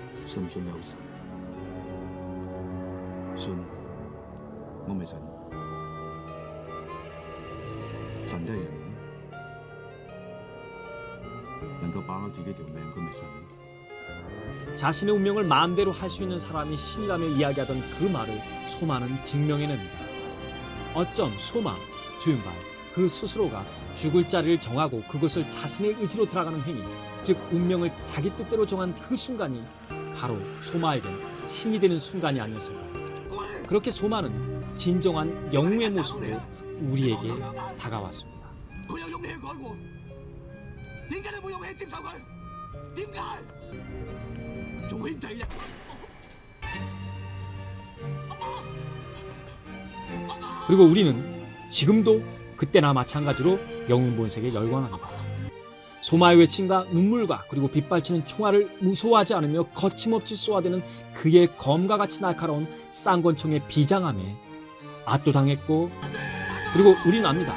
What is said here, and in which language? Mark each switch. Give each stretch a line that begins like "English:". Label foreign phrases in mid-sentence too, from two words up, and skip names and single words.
Cantonese: 信唔信有神？信，我咪信。神都係人嚟，能夠把握自己條命，佢咪神。
Korean: 자신의 운명을 마음대로 할 수 있는 사람이 신이라며 이야기하던 그 말을 소마는 증명해냅니다. 어쩜 소마, 주윤발 그 스스로가 죽을 자리를 정하고 그것을 자신의 의지로 들어가는 행위, 즉 운명을 자기 뜻대로 정한 그 순간이 바로 소마에겐 신이 되는 순간이 아니었을까요? 그렇게 소마는 진정한 영웅의 모습으로 우리에게 다가왔습니다.
Cantonese: 佢有勇氣去改過，點解你冇勇氣接受佢？點解？做兄弟啫！
Korean: 그리고 우리는 지금도 그때나 마찬가지로 영웅 본색에 열광합니다. 소마의 외침과 눈물과 그리고 빗발치는 총알을 무서워하지 않으며 거침없이 쏘아대는 그의 검과 같이 날카로운 쌍권총의 비장함에 압도당했고, 그리고 우리는 압니다.